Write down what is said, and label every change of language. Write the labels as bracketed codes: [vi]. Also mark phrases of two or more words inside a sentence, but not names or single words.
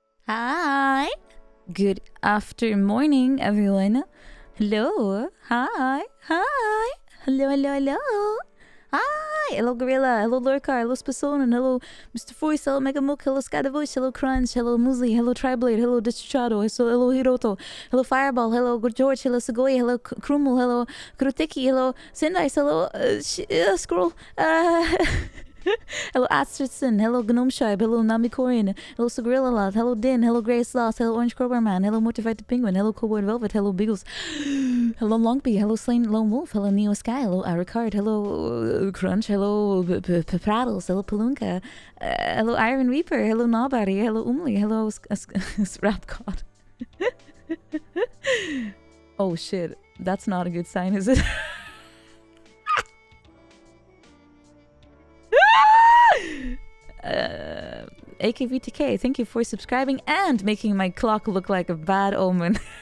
[en] Hi. Good after morning, everyone. Hello. Hi. Hi. Hello, hello, hello. Hi. Hello, Gorilla. Hello, Lorcar. Hello, Spasonin. Hello, Mr. Voice. Hello, Mega Mook. Hello, Scadavush. Hello, Crunch. Hello, Muesli. Hello, Triblade. Hello, Dischado. Hello, Hiroto. Hello, Fireball. Hello, Good George. Hello, Segoy. Hello, Krumel. Hello, Krutiki. Hello, Sindice. Hello, Scroll. Hello, Astridson. Hello, Gnome Shibe. Hello, Namikorin. Hello, Sagrillalat. Hello, Din. Hello, Grey Sloth. Hello, Orange Crowbar Man. Hello, Mortified the Penguin. Hello, Cowboy Velvet. Hello, Beagles. Hello, Longby. Hello, Slain Lone Wolf. Hello, Neo Sky. Hello, Aricard. Hello, Crunch. Hello, Prattles. Hello, Palunka. Hello, Iron Reaper. Hello, Nobody. Hello, Umli. Hello, Rap God. Oh, shit. That's not a good sign, is it? AKVTK, thank you for subscribing and making my clock look like a bad omen.